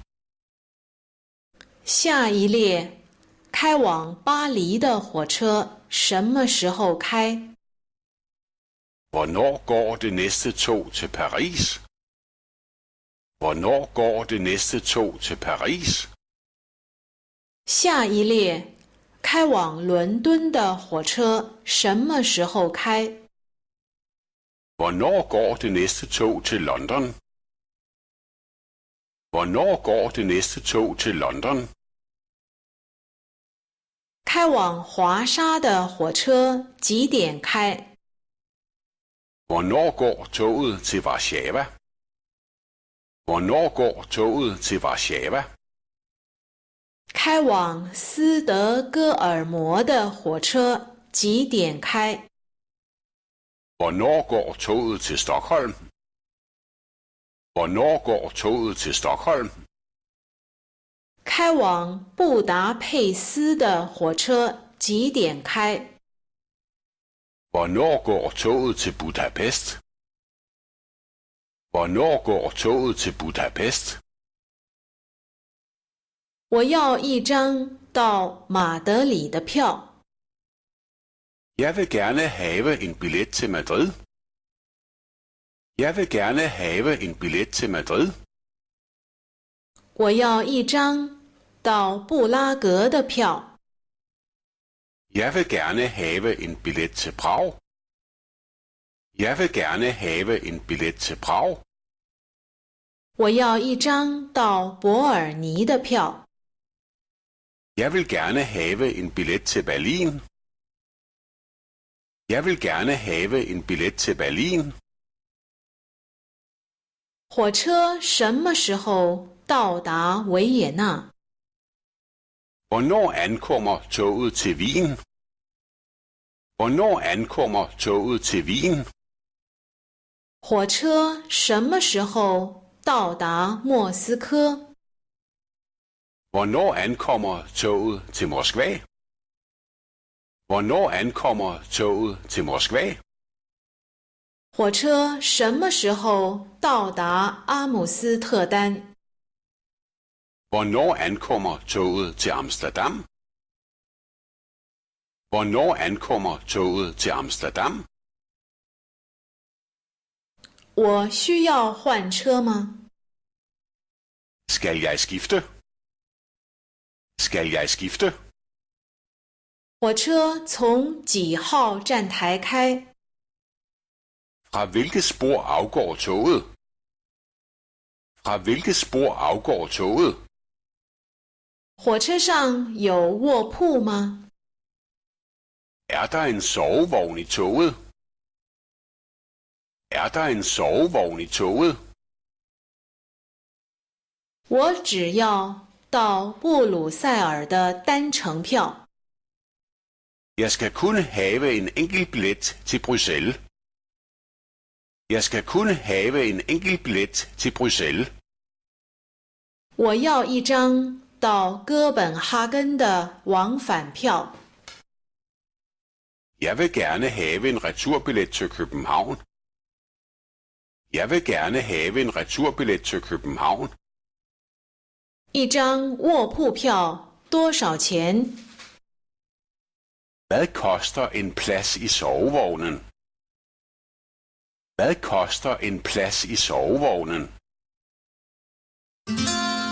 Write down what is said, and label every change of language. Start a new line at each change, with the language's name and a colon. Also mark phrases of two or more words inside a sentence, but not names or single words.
Chinese: 下一列开往巴黎的火车什么时候开？
Danish: Hvornår går det næste tog til Paris? Hvornår går det næste tog til Paris?
Chinese: 下一列开往伦敦的火车什么时候开？
Danish: Hvornår går det næste tog til London? Hvornår går det næste tog til London?
Chinese: 开往华沙的火车几点开？
Danish: Hvornår går toget til Warszawa? Hvornår går toget til Warszawa?
Chinese: 开往斯德哥尔摩的火车几点开？
Danish: Hvornår går toget til Stockholm? Hvornår går toget til Stockholm?
Chinese: 开往布达佩斯的火车几点开？
Danish: Hvornår går toget til Budapest? Hvornår går toget til Budapest?
Chinese: 我要一张到马德里的票。
Danish: Jeg vil gerne have en billet til Madrid. Jeg vil gerne have en billet til Madrid.
Chinese: 我要一张到布拉格的票。
Danish: Jeg vil gerne have en billet til Prag. Jeg vil gerne have en billet til Prag.
Chinese: 我要一张到伯尔尼的票。
Danish: Jeg vil gerne have en billet til Berlin. Jeg vil gerne have en billet til Berlin.
Chinese: 火车什么时候到达维也纳？
Danish: Hvornår ankommer toget til Wien? Hvornår ankommer toget til Wien?
Chinese: 火车什么时候到达莫斯科？
Danish: Hvornår ankommer toget til Moskva? Hvornår ankommer toget til Moskva?
Chinese: 火车什么时候到达阿姆斯特丹？
Danish: Hvornår ankommer toget til Amsterdam? Hvornår ankommer toget til Amsterdam?
Chinese: 我需要换车吗？
Danish: Skal jeg skifte? Skal jeg skifte?
Chinese: 火车从几号站台开？
Danish: Fra hvilket spor afgår toget? Fra hvilket spor afgår toget?
Chinese: 火车上有卧铺吗？
Danish: Er der en sovevogn i toget? Er der en sovevogn i toget?
Chinese: 我只要到布鲁塞尔的单程票。
Danish: Jeg skal kun have en enkelt billet til Bruxelles. Jeg skal kun have en enkelt billet til Bruxelles.
Chinese: 我要一张到哥本哈根的往返票。
Danish: Jeg vil gerne have en returbillet til København. Jeg vil gerne have en returbillet til København.
Chinese: 一张卧铺票多少钱？
Danish: Hvad koster en plads i sovevognen? Hvad koster en plads i sovevognen?